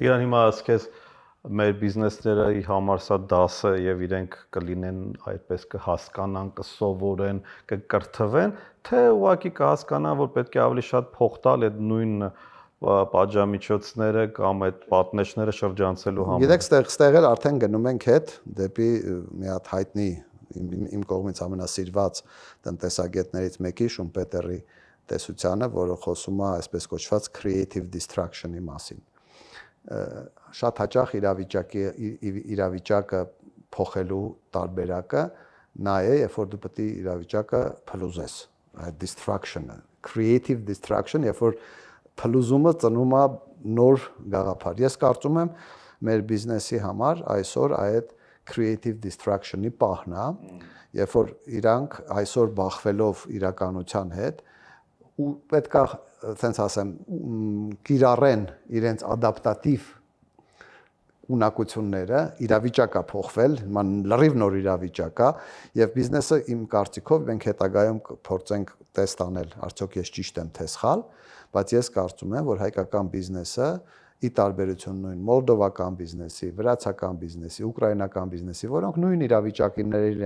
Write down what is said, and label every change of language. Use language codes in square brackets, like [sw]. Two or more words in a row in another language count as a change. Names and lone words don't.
[hy] Իրան հիմա ասես մեր բիզնեսների համար սա դաս է եւ իրենք կլինեն այդպես կհասկանան, կսովորեն, կկրթվեն, թե ուղղակի կհասկանան, որ պետք է ավելի շատ փող տալ այդ նույն պատժամիջոցները կամ այդ պատնեշները շրջանցելու համար։ Գիտեք, ստեղ էլ արդեն գնում ենք հետ դեպի մի հատ հայտնի իմ կողմից ամենասիրված տնտեսագետներից մեկի Շումպետերի տեսությանը, որը խոսում է այսպես կոչված [en] creative destruction-ի [hy] մասին։ Շատ հաճախ իրավիճակը փոխելու տարբերակը նա է, երբ որ դու պետք է իրավիճակը փլուզես, այդ destruction-ը, [en] creative destruction, [hy] երբ որ փլուզումը ծնում է նոր գաղափար։ Ես կարծում եմ մեր բիզնեսի համար այսօր այդ [en] creative destruction-ի [hy] պահն է, երբ որ իրանք այսօր բախվելով իրականության հետ ու պետք է, ասենց ասեմ, կիրառեն իրենց ադապտատիվ ունակությունները, իրավիճակը փոխվել, լրիվ նոր իրավիճակ է եւ բիզնեսը իմ կարծիքով մենք հետագայում փորձենք տեստ անել, արդյոք ես ճիշտ եմ թե սխալ, բայց ես կարծում եմ, որ հայկական բիզնեսը ի տարբերություն նույն մոլդովական բիզնեսի, վրացական բիզնեսի, ուկրաինական բիզնեսի, որոնք նույն իրավիճակների